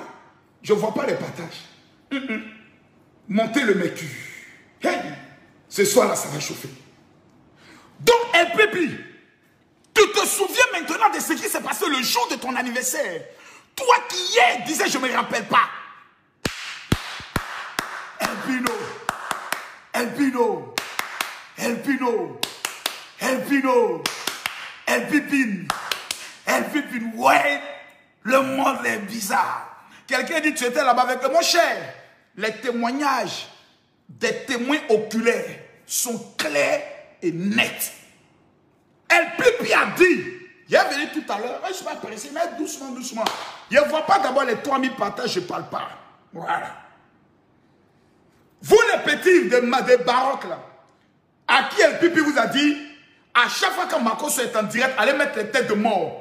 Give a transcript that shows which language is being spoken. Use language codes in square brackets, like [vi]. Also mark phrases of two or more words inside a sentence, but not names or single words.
[fr] Je ne vois pas les partages. Montez le mercure. Hey. Ce soir-là, ça va chauffer. Donc, El Pipi, tu te souviens maintenant de ce qui s'est passé le jour de ton anniversaire. Toi qui hier disais, je ne me rappelle pas. El Pino. El Pino. El Pino. El Pino. El Pipine. El Pipine. Ouais, le monde est bizarre. Quelqu'un dit, tu étais là-bas avec eux. Mon cher, les témoignages des témoins oculaires sont clairs et nets. El Pipi a dit, il est venu tout à l'heure, je ne suis pas pressé, mais doucement, doucement. Il ne voit pas d'abord les 3000 partages, je ne parle pas. Voilà. Vous les petits des baroques là, à qui El Pipi vous a dit, à chaque fois que Makoso est en direct, allez mettre les têtes de mort.